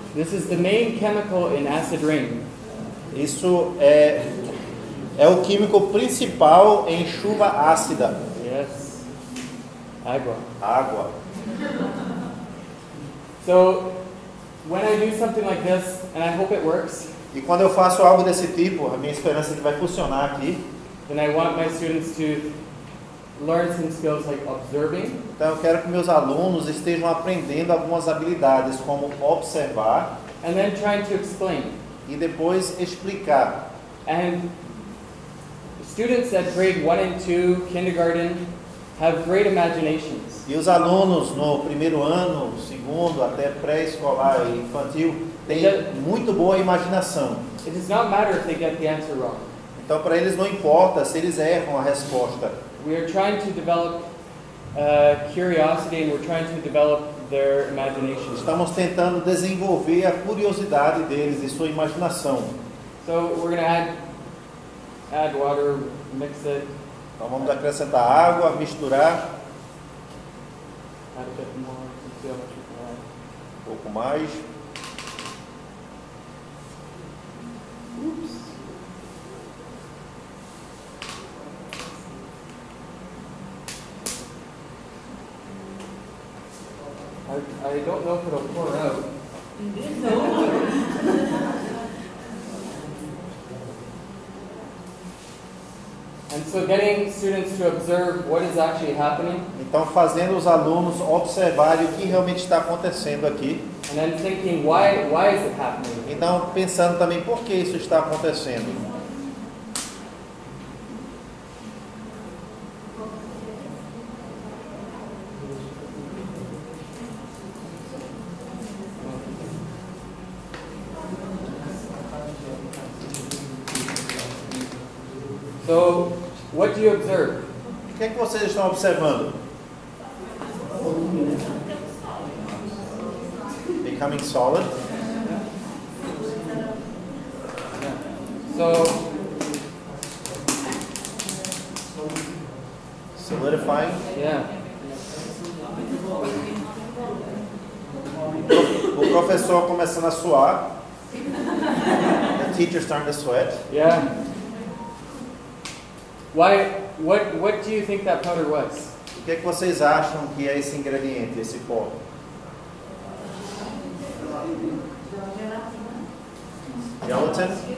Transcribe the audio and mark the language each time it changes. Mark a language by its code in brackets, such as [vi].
[en] This is the main chemical in acid rain. [pt] Isso é o químico principal em chuva ácida. [en] Yes. Agua. [pt] Água. [en] So, when I do something like this, and I hope it works, [pt] E quando eu faço algo desse tipo, a minha esperança é que vai funcionar aqui. [en] then I want my students to learn some skills like observing, [pt] Então eu quero que meus alunos estejam aprendendo algumas habilidades, como observar [en] and then trying to explain. [pt] e depois explicar. [en] And students at grade 1 and 2, kindergarten, have great imaginations. [pt] E os alunos no primeiro ano, segundo, até pré-escolar e infantil, têm muito boa imaginação. [en] It does not matter if they get the answer wrong. [pt] Então para eles não importa se eles erram a resposta. [en] We are trying to develop curiosity, and we're trying to develop their imagination. [pt] Estamos tentando desenvolver a curiosidade deles e sua imaginação. [en] So we're going to add water, mix it, [pt] Então vamos acrescentar água, misturar [en] add a bit more, see how much we can add. [pt] um pouco mais. [en] Oops. I don't know if it'll pour out. And so getting students to observe what is actually happening. [pt] Então, fazendo os alunos observarem o que realmente está acontecendo aqui. [en] And then thinking, why is it happening? [pt] Então, pensando também por que isso está acontecendo. [en] So, what do you observe? [pt] O que é que vocês estão observando? [en] Becoming solid. So, Solidifying. yeah. [pt] O professor começando a suar. [en] The teacher starting to sweat. Yeah. What do you think that powder was? [pt] O que é que vocês acham que é esse ingrediente, esse pó? [en] Gelatin?